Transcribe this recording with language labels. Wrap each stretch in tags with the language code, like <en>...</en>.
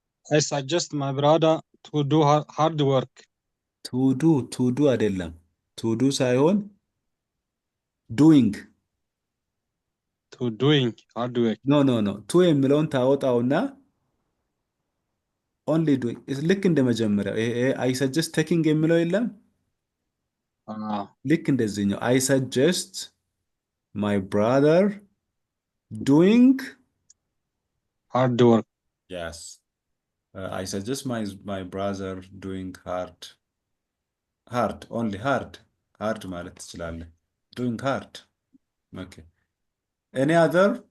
<en>I suggest my brother to do hard work.</en> <am>To do አይደለም። to do ሳይሆን doing.</am> <en>To to doing hard work.</en> <am>ኖ ቱ የሚለውን ታወጣውና ኦንሊ ዱይንግ ልክ እንደ መጀመሪያው አይ ሰጀስት ቴኪንግ የሚለው የለም። ልክ እንደዚህኛው አይ ሰጀስት ማይ ብራዘር ዱይንግ</am> <en>hard work. yes I suggest my brother doing hard only hard ማለት ትችላለህ። doing hard okay any other</en>